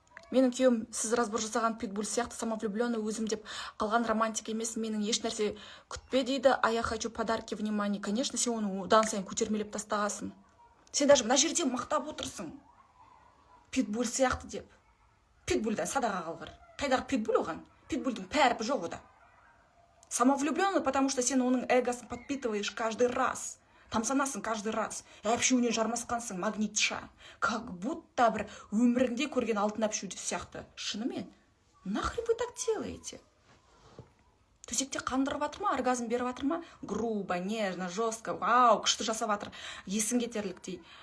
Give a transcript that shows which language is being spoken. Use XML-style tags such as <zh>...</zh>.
<kk>Менің күйеуім сіз разбор жасаған питбуль сияқты самовлюбленный өзім деп қалған романтик емес, менің еш нәрсе күтпе дейді,</kk> <ru>а я хочу подарки, внимание.</ru> <kk>Конечно, сен оны одан сайын көтермелеп тастағасың. Сен даже мына жерде мақтап отырсың. Питбуль сияқты деп. Питбульдан садаға қалғыр. Қайдағы питбуль оған? Питбульдің пәріпі жоқ ода.</kk> <ru>Самовлюбленный, потому что</ru> <kk>сен оның эгосын</kk> <ru>подпитываешь каждый раз.</ru> <kk>Тамсанасың</kk> <ru>каждый раз.</ru> <kk>Әпшуіне жармасқансың, магнитша. Как будто бір өміріңде көрген алтын әпшу сияқты. Шынымен,</kk> <ru>нахрен вы так делаете?</ru> <kk>төсекте қандырып жатыр ма, оргазм беріп жатыр ма,</kk> <ru>грубо, нежно, жестко,</ru> <kk>вау, күшті жасап жатыр, есін кетерліктей.</kk>